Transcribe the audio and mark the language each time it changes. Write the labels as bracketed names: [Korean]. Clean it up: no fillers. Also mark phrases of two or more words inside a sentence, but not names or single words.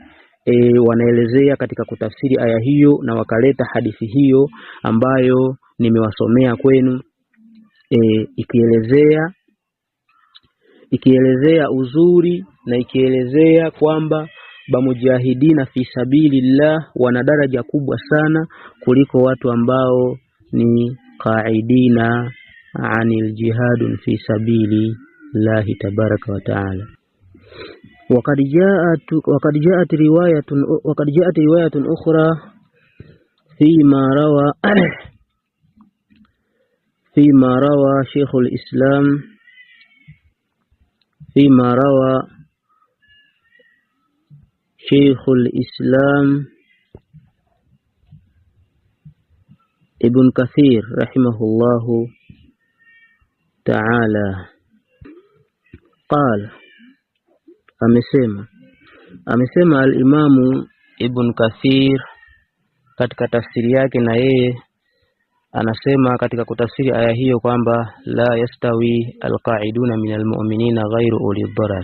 [Swahili] Wanaelezea katika kutafsiri aya hiyo, na wakaleta hadithi hiyo ambayo nimewasomea kwenu, ikielezea uzuri na ikielezea kwamba [Arabic] المجاهدين في سبيل الله [Swahili] wana daraja kubwa sana kuliko watu ambao ni [Arabic] القاعدين عن الجهاد في سبيل الله تبارك وتعالى. وقد جاءت رواية أخرى فيما روى شيخ الإسلام ابن كثير رحمه الله تعالى قال، [Swahili] amesema al-Imamu Ibn Kathir katika tafsiri yake, na yeye anasema katika kutafsiri aya hiyo kwamba [Arabic] لا يستوي القاعدون من المؤمنين غير أولي الضرر.